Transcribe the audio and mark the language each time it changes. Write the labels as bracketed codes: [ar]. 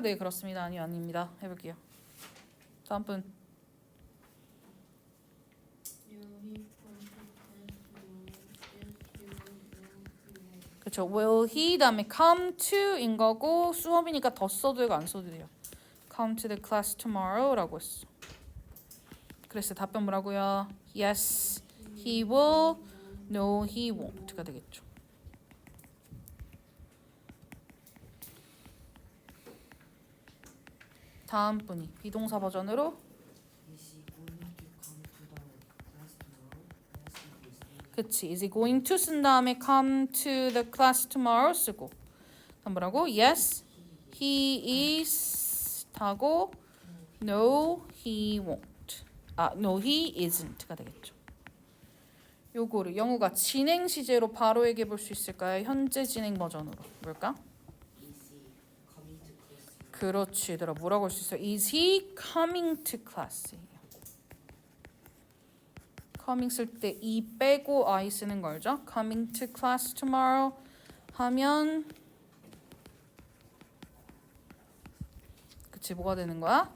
[ko] 네 그렇습니다. 아니요 아닙니다. 해볼게요. 다음 분. 그렇죠. [en] Will he [ko] 다음에 [en] come to [ko] 인 거고 수업이니까 더 써도 되고 안 써도 돼요. [en] Come to the class tomorrow [ko] 라고 했어. 그래서 답변 뭐라고요? [en] Yes, he will. No, he won't가 [ko] 되겠죠. 다음 분이 비동사 버전으로 그치. [en] Is he going to [ko] 쓴 다음에 [en] come to the class tomorrow [ko] 쓰고 다음 뭐라고? [en] Yes, he is [ko] 하고 [en] No, he won't. No, he isn't가 [ko] 되겠죠. 요거를 영우가 진행 시제로 바로 얘기해 볼 수 있을까요? 현재 진행 버전으로 뭘까? 그렇지 얘들아 뭐라고 할 수 있어? [en] Is he coming to class? [ko] coming 쓸 때 e 빼고 I 쓰는 거 알죠? [en] coming to class tomorrow [ko] 하면 그치 뭐가 되는 거야?